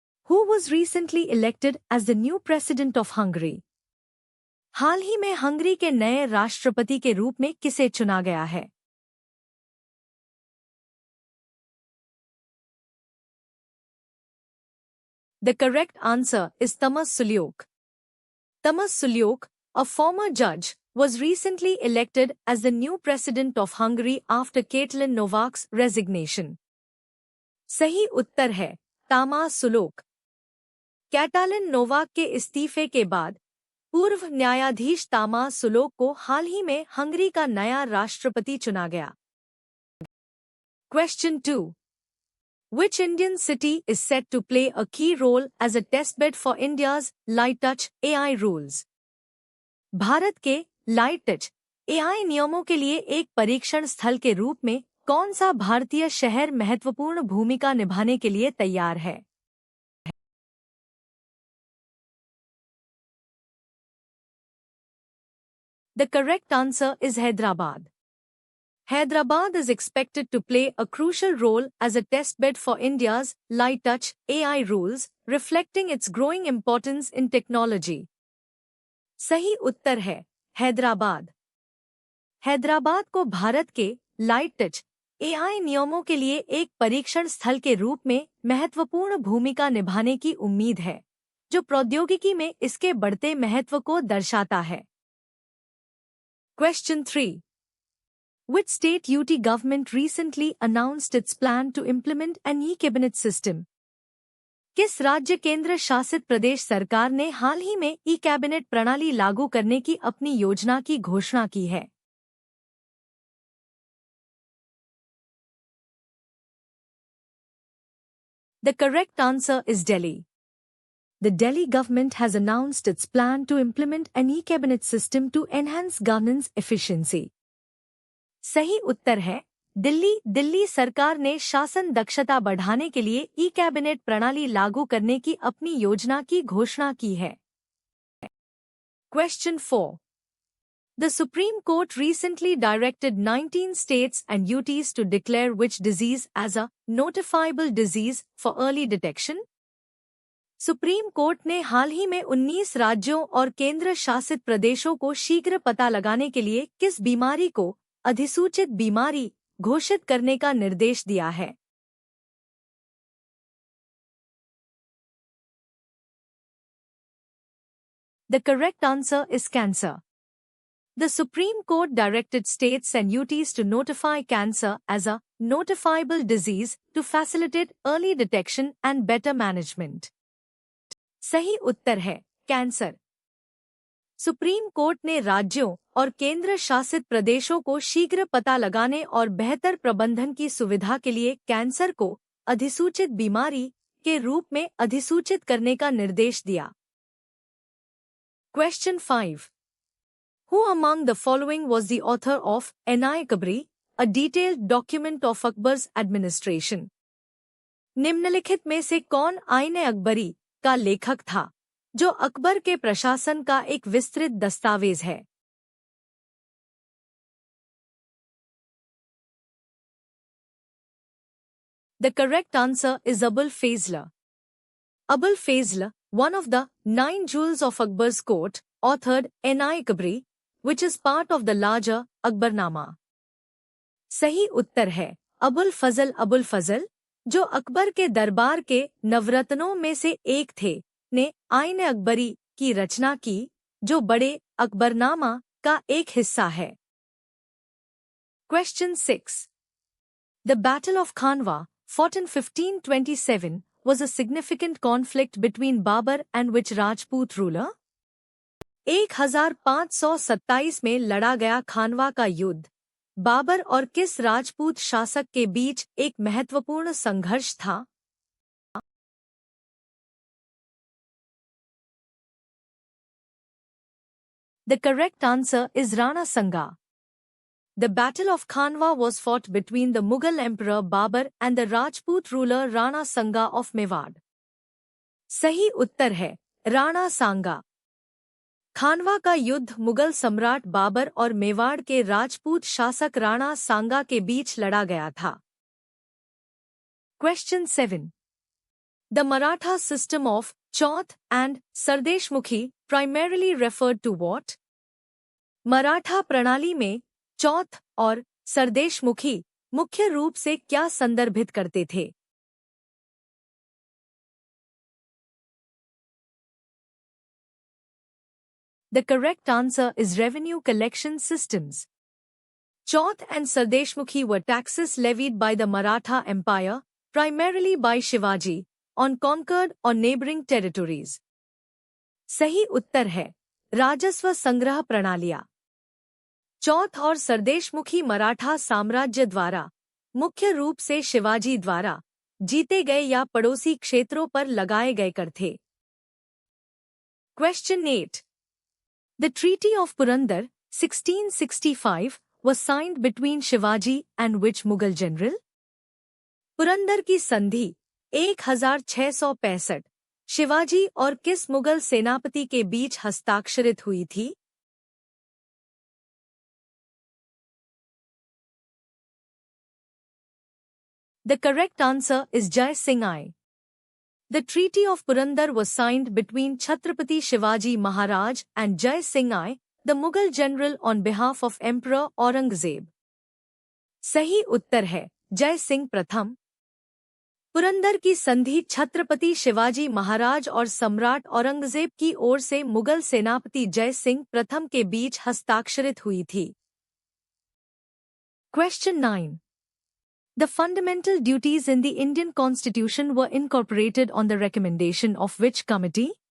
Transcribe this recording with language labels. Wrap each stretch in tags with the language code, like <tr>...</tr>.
<en>Who was recently elected as the new president of Hungary?</en> <hi>हाल ही में Hungary के नए राष्ट्रपति के रूप में किसे चुना गया है?</hi> <en>The correct answer is Tamas Sulyok. Tamas Sulyok, a former judge, was recently elected as the new president of Hungary after Katalin Novak's resignation.</en> <hi>सही उत्तर है तामास सुलोक। कैटालिन नोवाक के इस्तीफे के बाद पूर्व न्यायाधीश तामास सुलोक को हाल ही में हंगरी का नया राष्ट्रपति चुना गया।</hi> <en>Question 2. Which Indian city is set to play a key role as a testbed for India's light touch AI rules?</en> <hi>Bharat के लाइट टच AI नियमों के लिए एक परीक्षण स्थल के रूप में कौन सा भारतीय शहर महत्वपूर्ण भूमिका निभाने के लिए तैयार है?</hi> <en>The correct answer is Hyderabad. Hyderabad is expected to play a crucial role as a testbed for India's light touch AI rules, reflecting its growing importance in technology.</en> <hi>सही उत्तर है हैदराबाद। हैदराबाद को भारत के लाइट टच AI नियमों के लिए एक परीक्षण स्थल के रूप में महत्वपूर्ण भूमिका निभाने की उम्मीद है, जो प्रौद्योगिकी में इसके बढ़ते महत्व को दर्शाता है।</hi> <en>Question 3. Which state UT government recently announced its plan to implement an e-cabinet system?</en> <hi>किस राज्य केंद्र शासित प्रदेश सरकार ने हाल ही में ई-कैबिनेट प्रणाली लागू करने की अपनी योजना की घोषणा की है?</hi> <en>The correct answer is Delhi. The Delhi government has announced its plan to implement an e-cabinet system to enhance governance efficiency.</en> <hi>सही उत्तर है दिल्ली सरकार ने शासन दक्षता बढ़ाने के लिए ई-कैबिनेट प्रणाली लागू करने की अपनी योजना की घोषणा की है।</hi> <en>Question 4. The Supreme Court recently directed 19 states and UTs to declare which disease as a notifiable disease for early detection?</en> <hi>Supreme court ने हाल ही में 19 राज्यों और केंद्र शासित प्रदेशों को शीघ्र पता लगाने के लिए किस बीमारी को अधिसूचित बीमारी घोषित करने का निर्देश दिया है?</hi> <en>The correct answer is cancer. The Supreme Court directed states and UTs to notify cancer as a notifiable disease to facilitate early detection and better management.</en> <hi>सही उत्तर है कैंसर। सुप्रीम कोर्ट ने राज्यों और केंद्र शासित प्रदेशों को शीघ्र पता लगाने और बेहतर प्रबंधन की सुविधा के लिए कैंसर को अधिसूचित बीमारी के रूप में अधिसूचित करने का निर्देश दिया।</hi> <en>Question 5. Who among the following was the author of An-i-Kabri, a detailed document of Akbar's administration?</en> <hi>निम्नलिखित में से कौन आईन-ए-अकबरी का लेखक था, जो अकबर के प्रशासन का एक विस्तृत दस्तावेज है?</hi> <en>The correct answer is Abul Fazl. Abul Fazl, one of the 9 jewels of Akbar's court, authored An-i-Kabri, which is part of the larger Akbarnama.</en> <hi>सही उत्तर है अबुल फजल, जो अकबर के दरबार के नवरत्नों में से एक थे, ने आईन-ए-अकबरी की रचना की, जो बड़े अकबरनामा का एक हिस्सा है।</hi> <en>Question 6. The Battle of Khanwa, fought in 1527, was a significant conflict between Babur and which Rajput ruler?</en> <hi>1527 में लड़ा गया खानवा का युद्ध बाबर और किस राजपूत शासक के बीच एक महत्वपूर्ण संघर्ष था?</hi> <en>The correct answer is Rana Sanga. The Battle of Khanwa was fought between the Mughal Emperor Babur and the Rajput ruler Rana Sanga of Mewad.</en> <hi>सही उत्तर है राणा सांगा। खानवा का युद्ध मुगल सम्राट बाबर और मेवाड़ के राजपूत शासक राणा सांगा के बीच लड़ा गया था।</hi> <en>Question 7. The Maratha system of Chauth and Sardeshmukhi primarily referred to what?</en> <hi>Maratha प्रणाली में चौथ और सरदेशमुखी मुख्य रूप से क्या संदर्भित करते थे?</hi> <en>The correct answer is revenue collection systems. Chauth and Sardeshmukhi were taxes levied by the Maratha Empire, primarily by Shivaji, on conquered or neighboring territories.</en> <hi>सही उत्तर है राजस्व संग्रह प्रणालियां। चौथ और सरदेशमुखी मराठा साम्राज्य द्वारा मुख्य रूप से शिवाजी द्वारा जीते गए या पड़ोसी क्षेत्रों पर लगाए गए कर थे।</hi> <en>Question 8. The Treaty of Purandar, 1665, was signed between Shivaji and which Mughal general?</en> <hi>Purandar की संधि 1665 शिवाजी और किस मुगल सेनापति के बीच हस्ताक्षरित हुई थी?</hi> <en>The correct answer is Jai Singh I. The Treaty of Purandar was signed between Chhatrapati Shivaji Maharaj and Jai Singh I, the Mughal general on behalf of Emperor Aurangzeb.</en> <hi>सही उत्तर है जय सिंह प्रथम। पुरंदर की संधि छत्रपति शिवाजी महाराज और सम्राट औरंगजेब की ओर से मुगल सेनापति जय सिंह प्रथम के बीच हस्ताक्षरित हुई थी।</hi> <en>Question 9. The fundamental duties in the Indian Constitution were incorporated on the recommendation of which committee?</en>